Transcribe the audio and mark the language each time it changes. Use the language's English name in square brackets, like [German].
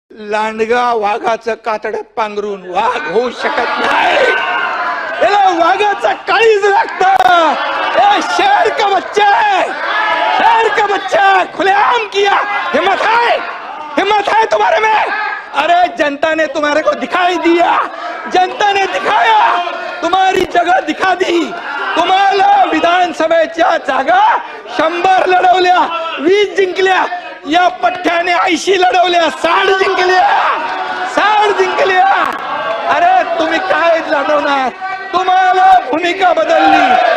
[Marathi] लांडगा वाघाचं कातडं पांघरून वाघ होऊ शकत नाही. याला वाघाचं काळीज लागतं. [Hindi] शेर का बच्चा है, शेर का बच्चा खुलेआम किया. हिम्मत है तुम्हारे में. अरे जनता ने तुम्हारे को दिखाई दिया, जनता ने दिखाया, तुम्हारी जगह दिखा दी. [Marathi] तुम्हाला विधानसभेच्या जागा 100 लढवल्या, 20 जिंकल्या. या पठ्ठ्याने 80 लढवल्या, 60 जिंकल्या. अरे तुम्ही काय लढवणार? तुम्हाला भूमिका बदलली.